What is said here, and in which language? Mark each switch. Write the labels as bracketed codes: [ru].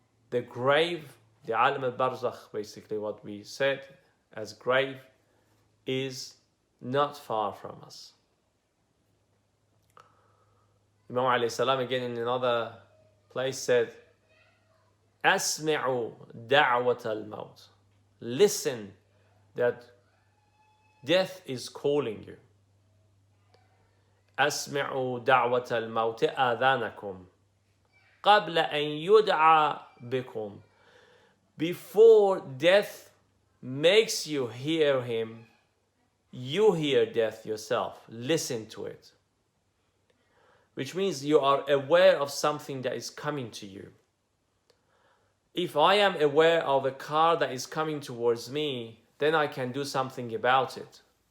[en] The grave, the alam al-barzakh, basically what we said as grave, is not far from us. Imam alayhi salam again in another place said, [ar] أسمعوا دعوة الموت. [en] Listen that death is calling you. [ar] أسمعوا دعوة الموت آذانكم قبل أن يدعى بكم. [en] Before death makes you hear him, you hear death yourself. Listen to it. Which means you are aware of something that is coming to you. If I am aware of a car that is coming towards me, then I can do something about it.